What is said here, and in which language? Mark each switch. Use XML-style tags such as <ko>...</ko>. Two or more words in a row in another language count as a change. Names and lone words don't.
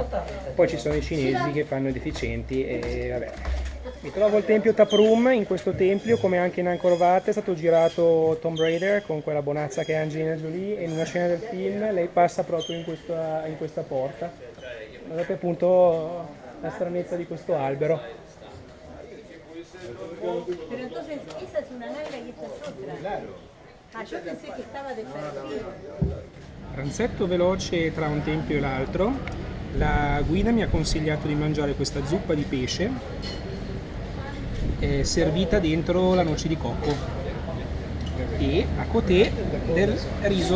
<it>Poi ci sono i cinesi che fanno i deficienti e vabbè. Mi trovo al tempio Taprum. In questo tempio, come anche in Angkor Wat, è stato girato Tomb Raider con quella bonazza che è Angelina Jolie, e in una scena del film lei passa proprio in questa porta. Guardate appunto la stranezza di questo albero.</it> <es>Pero entonces esa es una nalga y esta es otra. Claro. Ah, yo pensé que estaba de perfil.</es> <it>Pranzetto veloce tra un tempio e l'altro. La guida mi ha consigliato di mangiare questa zuppa di pesce servita dentro la noce di cocco e</it> <fr>a côté</fr> <it>del riso.</it>